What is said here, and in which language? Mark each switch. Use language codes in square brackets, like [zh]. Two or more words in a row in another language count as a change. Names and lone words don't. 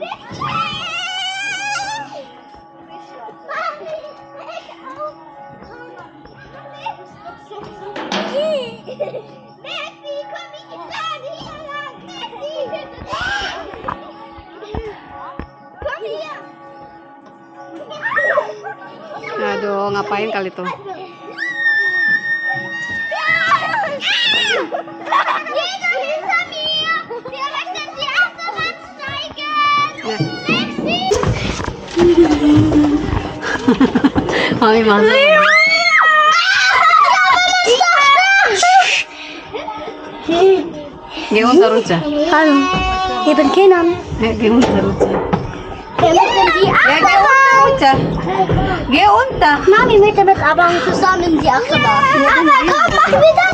[de] Maxi, komm nicht gerade hier lang. Maxi, komm hier. [id] Aduh, ngapain kali tuh? [de] Jeder hinter mir! Wir möchten die Achterbahn steigen! Nah. Maxi! [id] Mami masuk. [de] Geh unter Rutsche. Hallo, ich bin Kenan. Geh unter Rutsche. Wir möchten die Geh unter Achterbahn! Rutsche. Geh unter. Mami möchte mit Abang zusammen die Achterbahn. Aber komm, machen wir das!